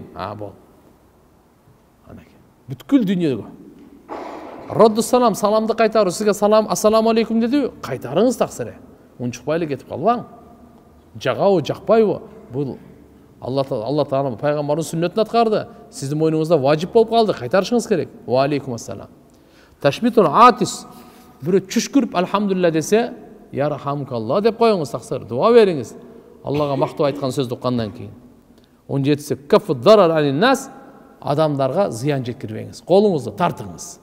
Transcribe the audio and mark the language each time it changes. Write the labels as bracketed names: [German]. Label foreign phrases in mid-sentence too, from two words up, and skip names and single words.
[Kyrgyz] Бол. Бүткүл дүйнөгө. [Arabic] رد السلام, [Kyrgyz] саламды кайтаруу. Сизге салам, [Arabic] السلام عليكم [Kyrgyz] деди, кайтарыңыз таксире. Унчукпайлы кетип калбаң. Жагабы, жакпайбы? Бул Алла Таала пайгамбардын сүннөтүн аткарды. Сиздин мойнуңузда важип болуп калды, кайтарышыңыз керек. [Arabic] وعليكم السلام. تشميت العاطس. [Kyrgyz] Бирөө чүшкүрүп алхамдулилла десе, ярхамукалла деп коюңуз таксир, дуа бериңиз. Аллага мактоо айткан сөздү уккандан кийин. 17-си [Arabic] كف الضرر عن الناس, [Kyrgyz] адамдарга зыян жеткирбеңиз. Колуңузду тартыңыз.